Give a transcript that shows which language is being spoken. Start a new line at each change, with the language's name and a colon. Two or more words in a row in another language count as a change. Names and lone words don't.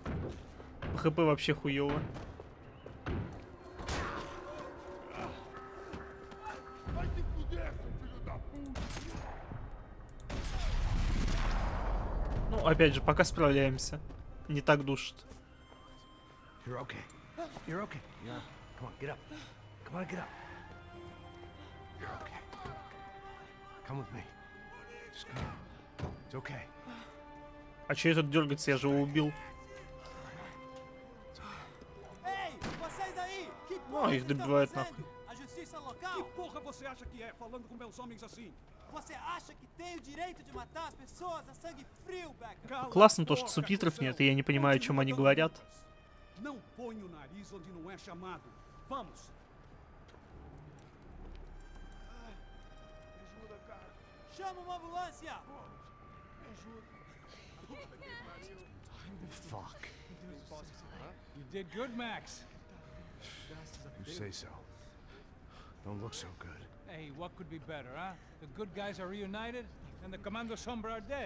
Russian: ХП вообще хуёво. Ну, опять же, пока справляемся. Не так душит.
English: You're okay. You're okay. Yeah. Come on, get up. Come on, get up. You're okay. Come with me. Just come on. It's okay.
Russian: А че этот дергается? Я же его убил. Ну, их добивают нахуй.
Portuguese: Que porra você acha que é, falando com meus homens assim? Você acha que tem o direito de matar as pessoas a sangue frio, Becker?
Russian: Классно то, что субтитров нет, и я не понимаю, о чем они говорят.
Portuguese: Não põe o nariz onde não é chamado. Vamos. Chama uma ambulância!
English: Fuck. You did good, Max. You say so. Don't look so good. Hey, what could be better, huh? The good guys are reunited, and the Commando Sombra are dead.